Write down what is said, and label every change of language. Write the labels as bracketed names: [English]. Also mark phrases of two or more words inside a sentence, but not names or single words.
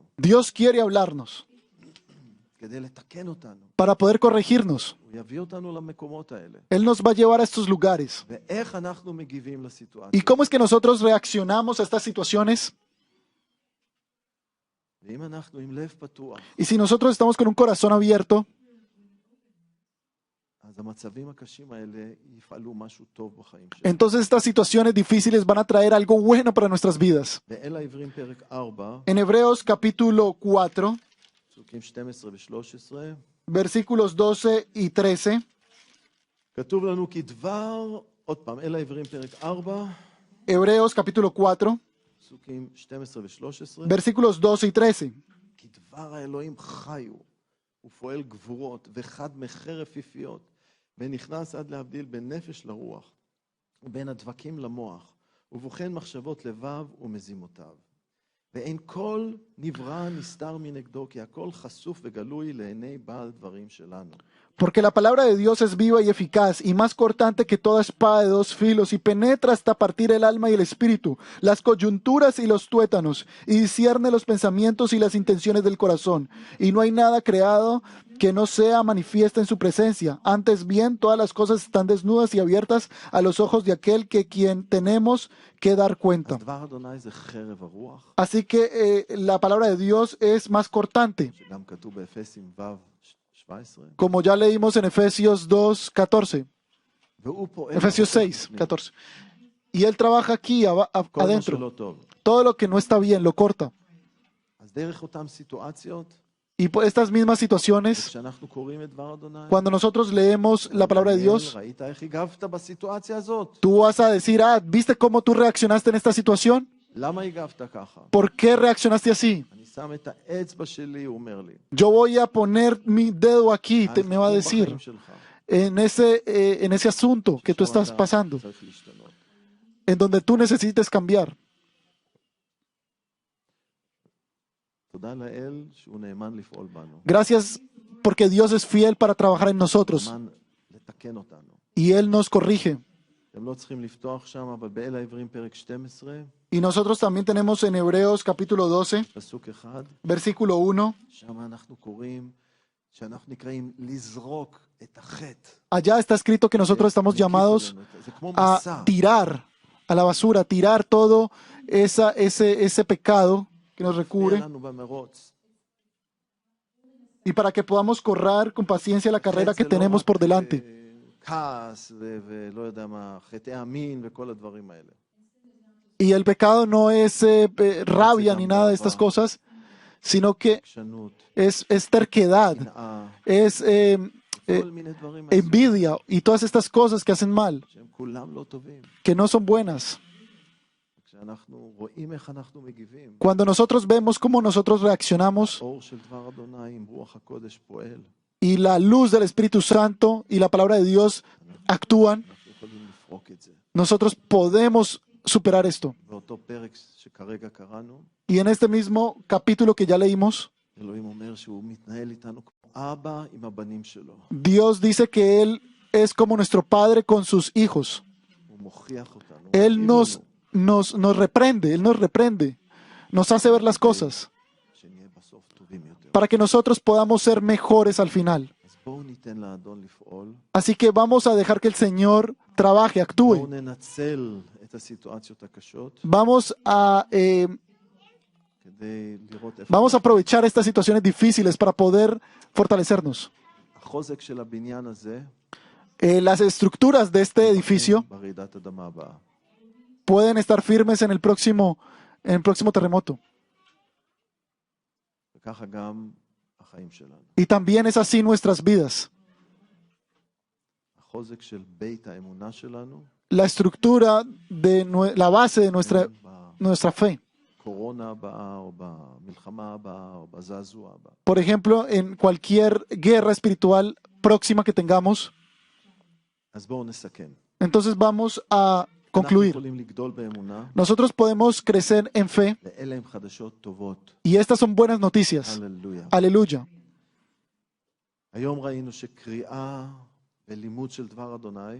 [Spanish] Dios quiere hablarnos [Hebrew] כדי לתקן אותנו. [Spanish] para poder corregirnos. [Hebrew] הוא יביא אותנו למקומות האלה. [Spanish] Él nos va a llevar a estos lugares. [Hebrew] ואיך אנחנו מגיבים [Spanish] ¿Y [Hebrew] לסיטואציה? [Spanish] cómo es que nosotros reaccionamos a estas situaciones? [Hebrew] ואם אנחנו עם לב פתוח, [Spanish] Y si nosotros estamos con un corazón abierto, [Hebrew] אז המצבים הקשים האלה יפעלו משהו טוב בחיים שלנו. [Spanish] entonces estas situaciones difíciles van a traer algo bueno para nuestras vidas. [Hebrew] באל העברים פרק 4, [Spanish] En Hebreos capítulo 4, [Hebrew] פסוקים 12 ו-13, [Spanish] versículos 12 y 13, [Hebrew] כתוב לנו כי דבר, עוד פעם, אל העברים פרק 4, [Spanish] Hebreos capítulo 4, [Hebrew] פסוקים 12 ו-13, [Spanish] versículos 12 y 13. [Hebrew] כי דבר האלוהים חי הוא, ופועל גבורות, וחד מחרב פיפיות, ונכנס עד להבדיל בין נפש לרוח, ובין הדבקים למוח, ובוחן מחשבות לבב ומזימותיו. ואין כל נברא נסתר מנגדו, כי הכל חשוף וגלוי לעיני בעל דברים שלנו. [Spanish] Porque la palabra de Dios es viva y eficaz, y más cortante que toda espada de dos filos, y penetra hasta partir el alma y el espíritu, las coyunturas y los tuétanos, y discierne los pensamientos y las intenciones del corazón. Y no hay nada creado que no sea manifiesta en su presencia. Antes bien, todas las cosas están desnudas y abiertas a los ojos de aquel que quien tenemos que dar cuenta. [Hebrew] אז דבר אדוני זה חרב הרוח, [Spanish] Así que la palabra de Dios es más cortante, [Hebrew] שגם כתוב באפסים ו' 17, [Spanish] como ya leímos en Efesios 2:14, [Hebrew] והוא פועל [Spanish] Efesios [Hebrew] בחוץ [Spanish] 6:14. Y él trabaja aquí [Hebrew] כל מה [Spanish] adentro. [Hebrew] שלא טוב. [Spanish] Todo lo que no está bien lo corta. [Hebrew] אז דרך אותן סיטואציות, [Spanish] Y por estas mismas situaciones, [Hebrew] כשאנחנו קוראים את דבר אדוני, [Spanish] cuando nosotros leemos la palabra de Dios, [Hebrew] ראית איך הגבת בסיטואציה הזאת? [Spanish] tú vas a decir, ¿viste cómo tú reaccionaste en esta situación? [Hebrew] למה הגבת ככה? [Spanish] ¿Por qué reaccionaste así? [Hebrew] אני שם את האצבע שלי, הוא אומר לי. [Spanish] Yo voy a poner mi dedo aquí, me va a decir, [Hebrew] בחיים שלך. [Spanish] en ese asunto que tú [Hebrew] עכשיו [Spanish] estás [Hebrew] אתה [Spanish] pasando, [Hebrew] צריך להשתנות. [Spanish] en donde tú necesites cambiar. [Hebrew] תודה לאל שהוא נאמן לפעול בנו. [Spanish] Gracias porque Dios es fiel para trabajar en nosotros [Hebrew] נאמן לתקן אותנו. [Spanish] y Él nos corrige. [Hebrew] אתם לא צריכים לפתוח שם, אבל באל העברים פרק 12, [Spanish] Y nosotros también tenemos en Hebreos capítulo 12, [Hebrew] פסוק 1, [Spanish] versículo 1, [Hebrew] שם אנחנו קוראים, שאנחנו נקראים לזרוק את החטא. [Spanish] allá está escrito que nosotros estamos llamados [Hebrew] זה כמו מסע. [Spanish] a tirar a la basura, tirar todo ese pecado que nos recubre, [Hebrew] לנו במרוץ. [Spanish] y para que podamos correr con paciencia la carrera que [Hebrew] חטא זה לא [Spanish] tenemos [Hebrew] רק, [Spanish] por delante. [Hebrew] כעס ולא יודע מה, חטאי המין וכל הדברים האלה. [Spanish] Y el pecado no es rabia ni nada de estas cosas, sino que [Hebrew] עקשנות, [Spanish] es terquedad, [Hebrew] שנאה, [Spanish] es [Hebrew] כל מיני דברים מהסוג [Spanish] envidia y todas estas cosas que hacen mal, [Hebrew] שהם כולם לא טובים. [Spanish] que no son buenas. [Hebrew] כשאנחנו רואים איך אנחנו מגיבים, [Spanish] Cuando nosotros vemos cómo nosotros reaccionamos [Hebrew] האור של דבר אדוני עם רוח הקודש פועל, [Spanish] y la luz del Espíritu Santo y la palabra de Dios actúan, [Hebrew] אנחנו יכולים לפרוק את זה. [Spanish] nosotros podemos superar esto. [Hebrew] באותו פרק שכרגע קראנו, [Spanish] Y en este mismo capítulo que ya leímos, [Hebrew] אלוהים אומר שהוא מתנהל איתנו כמו אבא עם הבנים שלו. [Spanish] Dios dice que Él es como nuestro Padre con sus hijos. [Hebrew] הוא מוכיח אותנו. [Spanish] Él [Hebrew] מוכיח [Spanish] nos reprende, Él nos reprende, nos hace ver las cosas [Hebrew] לנו שנהיה בסוף טובים יותר. [Spanish] para que nosotros podamos ser mejores al final. [Hebrew] אז בואו ניתן לאדון לפעול. [Spanish] Así que vamos a dejar que el Señor trabaje, [Hebrew] בואו [Spanish] actúe. [Hebrew] ננצל את הסיטואציות הקשות [Spanish] Vamos a [Hebrew] כדי לראות איפה [Spanish] Vamos a aprovechar estas situaciones difíciles para poder fortalecernos. [Hebrew] החוזק של הבניין הזה [Spanish] Las estructuras de este edificio [Hebrew] ברעידת אדמה הבאה. [Spanish] pueden estar firmes en el próximo terremoto. [Hebrew] וככה גם החיים שלנו. [Spanish] Y también es así nuestras vidas. [Hebrew] החוזק של בית האמונה שלנו [Spanish] La estructura de la base de nuestra fe. [Hebrew] בקורונה הבאה או במלחמה הבאה או בזעזוע הבא. [Spanish] Por ejemplo, en cualquier guerra espiritual próxima que tengamos. [Hebrew] אז בואו נסכם. [Spanish] Entonces vamos a [Hebrew] אנחנו [Spanish] concluir. [Hebrew] יכולים לגדול באמונה, [Spanish] Nosotros podemos crecer en fe [Hebrew] ואלה הם חדשות טובות. [Spanish] y estas son buenas noticias. [Hebrew] הללויה. [Spanish] Aleluya. [Hebrew] היום ראינו שקריאה ולימוד של דבר אדוני,